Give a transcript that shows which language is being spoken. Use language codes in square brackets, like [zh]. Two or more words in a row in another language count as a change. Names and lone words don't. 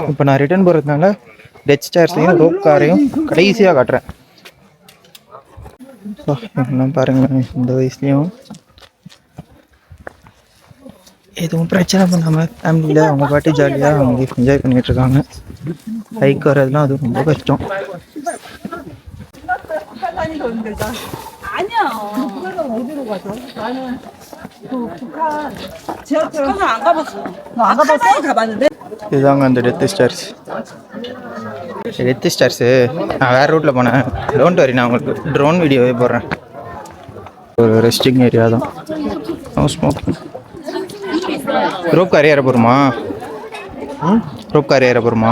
[ta] இப்போ நான் ரிட்டர்ன் போகிறதுனால [en] death stars rope car [ta] கடைசியாக காட்டுறேன். என்ன பாருங்கள், இந்த வயசுலேயும் எதுவும் பிரச்சனை பண்ணாமல் ஃபேமிலியில் அவங்க பாட்டு ஜாலியாக அவங்க என்ஜாய் பண்ணிகிட்டு இருக்காங்க. ஹைக் வரதுலாம் அது ரொம்ப கஷ்டம். [ko] 아니야. 어디로 가죠? 나는 북한 북한은 안 가봤어. 안 가봤어? 가봤는데. [ta] இதுதாங்க அந்த [en] death stars. death stars [ta] நான் வேறு ரூட்டில் போனேன். [en] don't worry, [ta] நான் உங்களுக்கு [en] drone video [ta] போடுறேன். ஒரு [en] resting area [ta] தான். [en] no smoking. rope car [ta] ஏற போகிறோமா? [en] rope car [ta] ஏற போகிறோமா?